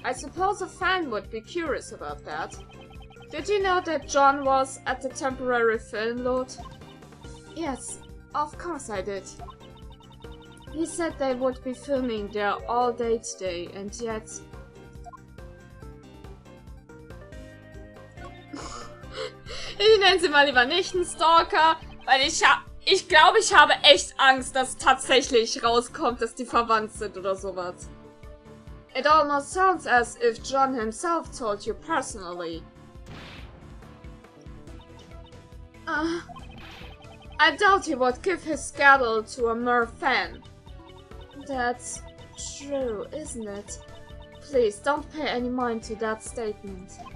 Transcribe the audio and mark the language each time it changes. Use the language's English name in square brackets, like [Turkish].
[English] I suppose a fan would be curious about that. Did you know that John was at the temporary film load? Yes, of course I did. He said they would be filming there all day today, and yet... [German] Ich nenne sie mal lieber nicht einen Stalker, weil ich glaube, ich habe echt Angst, dass tatsächlich rauskommt, dass die verwandt sind oder sowas. [English] It almost sounds as if John himself told you personally. I doubt he would give his scandal to a mere fan. That's true, isn't it? Please, don't pay any mind to that statement.